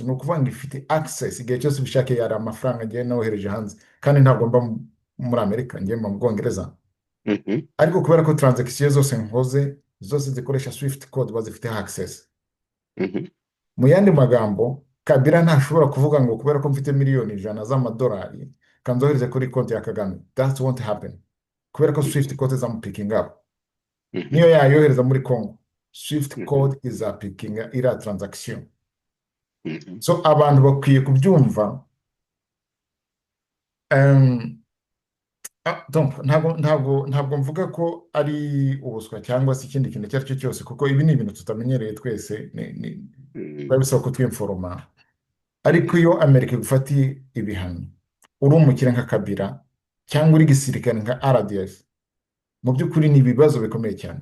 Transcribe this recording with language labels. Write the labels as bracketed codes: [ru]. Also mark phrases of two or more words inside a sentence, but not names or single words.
[rw] Ni ukuvuga ngo ifite access igihe cyose bishake yari amafaranga agiye nohereje hanze, kandi ntabwo mba muri Amerika, ngiye mu Bwongereza. Ariko kubera ko transaction zose nkoze zose zikoresha Swift code bazifite access. Mu yandi magambo, Kabila ntashobora kuvuga ngo kubera ko mfite miliyoni 100 z'amadolari kanzohereze kuri konti ya Kagame. [en] That won't happen. [rw] Kubera ko Swift code [en] picking up. [rw] Niyo yayohereza muri Congo, Swift code picking ira transaction. So abantu bakwiye kubyumva. Ntabwo mvuga ko ari ubuswa cyangwa se ikindi kintu icyo ari cyo cyose, kuko ibi ni ibintu tutamenyereye twese, biba bisaba kutwinforoma. Ariko iyo Amerika igufatiye ibihano, uri umukire nka Kabila cyangwa uri gisirikare nka RDF, mu by'ukuri ni ibibazo bikomeye cyane.